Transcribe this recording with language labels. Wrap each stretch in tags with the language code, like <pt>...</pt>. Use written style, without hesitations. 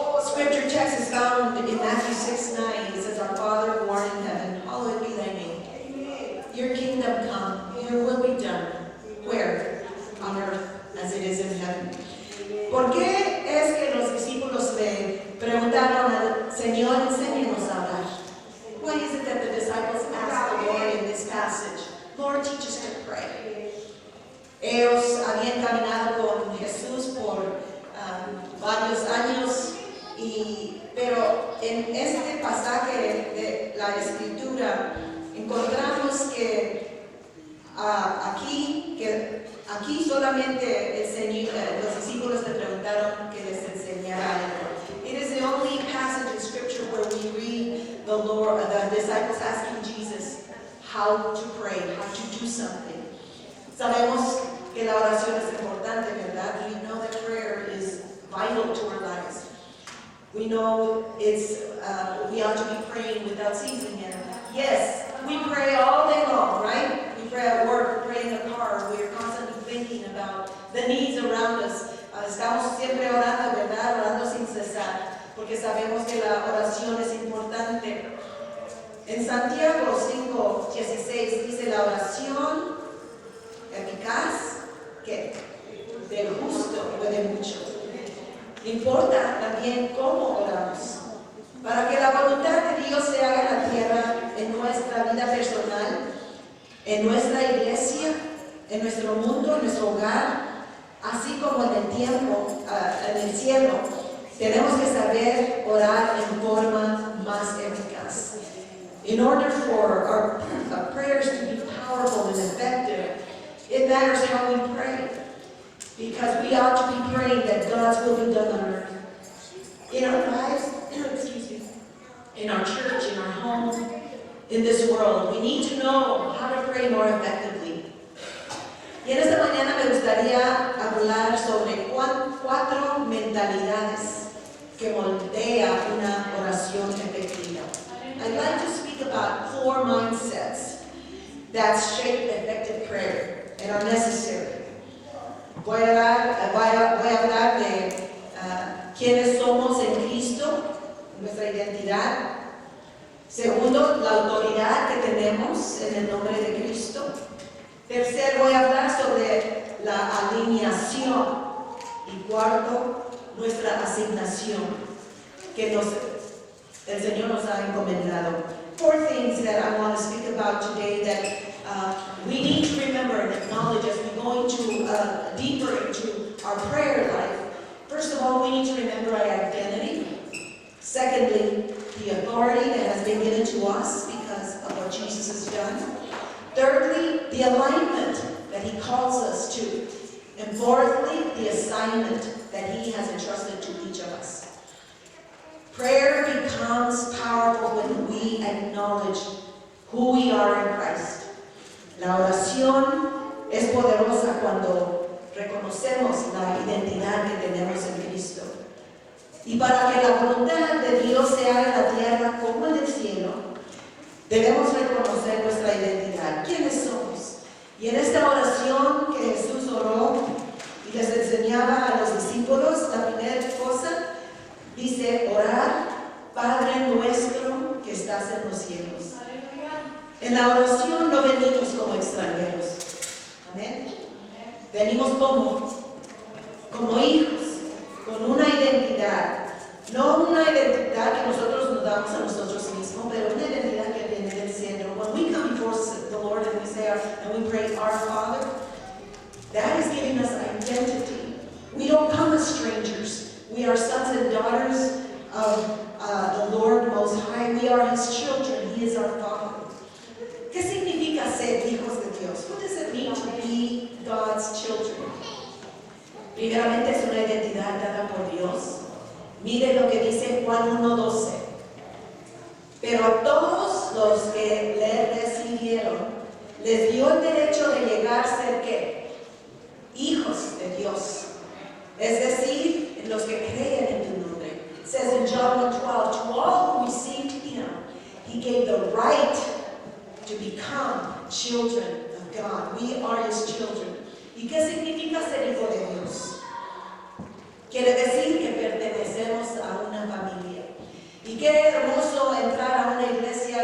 <en>Scripture text is found in Matthew 6:9. It says, Our Father who art in heaven, hallowed be thy name. Your kingdom come, your will be done. Where? On earth as it is in heaven.</en> <es>¿Por qué es que los discípulos le preguntaron al Señor, enséñanos a orar?</es> <en>Why is it that the disciples asked the Lord in this passage, Lord, teach us to pray?</en> <es>Ellos habían caminado con Jesús por varios años, pero en este pasaje de la Escritura encontramos que aquí solamente los discípulos le preguntaron que les enseñara algo.</es> <en>It is the only passage in Scripture where we read the disciples asking Jesus how to pray, how to do something.</en> <es>Sabemos que la oración es importante, ¿verdad?</es> <en>We know that prayer is vital to our lives. We know we ought to be praying without ceasing. And yes, we pray all day long, right? We pray at work, we pray in the car, we are constantly thinking about the needs around us.</en> <es>Estamos siempre orando, ¿verdad? Orando sin cesar, porque sabemos que la oración es importante. En Santiago 5:16 dice la oración eficaz, ¿qué? Del justo puede mucho. Importa también cómo oramos, para que la voluntad de Dios se haga en la tierra, en nuestra vida personal, en nuestra iglesia, en nuestro mundo, en nuestro hogar, así como en el cielo. Tenemos que saber orar en forma más eficaz.</es> <en>In order for our prayers to be powerful and effective, it matters how we pray, because we ought to be praying that God's will be done on earth. In our lives, in our church, in our home, in this world, we need to know how to pray more effectively.</en> <es>Y en esta mañana me gustaría hablar sobre 4 mentalidades que moldea una oración efectiva.</es> <en>I'd like to speak about 4 mindsets that shape effective prayer and are necessary.</en> <es>Voy a hablar de quiénes somos en Cristo, nuestra identidad. Segundo, la autoridad que tenemos en el nombre de Cristo. Tercero, voy a hablar sobre la alineación. Y cuarto, nuestra asignación que el Señor nos ha encomendado.</es> <en>4 things that I want to speak about today that we need to remember and acknowledge as we go into deeper into our prayer life. First of all, we need to remember our identity. Secondly, the authority that has been given to us because of what Jesus has done. Thirdly, the alignment that he calls us to. And fourthly, the assignment that he has entrusted to each of us. Prayer becomes powerful when we acknowledge who we are in Christ.</en> <es>La oración es poderosa cuando reconocemos la identidad que tenemos en Cristo. Y para que la voluntad de Dios se haga en la tierra como en el cielo, debemos reconocer nuestra identidad. ¿Quiénes somos? Y en esta oración que Jesús oró y les enseñaba a los discípulos, la primera cosa dice, orar, Padre nuestro que estás en los cielos. En la oración no venimos como extranjeros. Amén. Venimos como hijos, con una identidad. No una identidad que nosotros nos damos a nosotros mismos, pero una identidad que viene del cielo.</es> <en>When we come before the Lord and we say and we pray, Our Father, that is giving us identity. We don't come as strangers. We are sons and daughters of the Lord Most High. We are His children. He is our Father.</en> <es>¿Qué significa ser hijos de Dios?</es> <en>What does it mean to be God's children?</en> <es>Primeramente es una identidad dada por Dios. Mire lo que dice Juan 1:12. Pero a todos los que le recibieron, les dio el derecho de llegar a ser ¿qué? Hijos de Dios. Es decir, los que creen en tu nombre.</es> <en>It says in John 1:12, to all who received him, he gave the right to become children of God. We are his children.</en> <es>¿Y qué significa ser hijo de Dios? Quiere decir que pertenecemos a una familia. Y qué hermoso entrar a una iglesia.</es>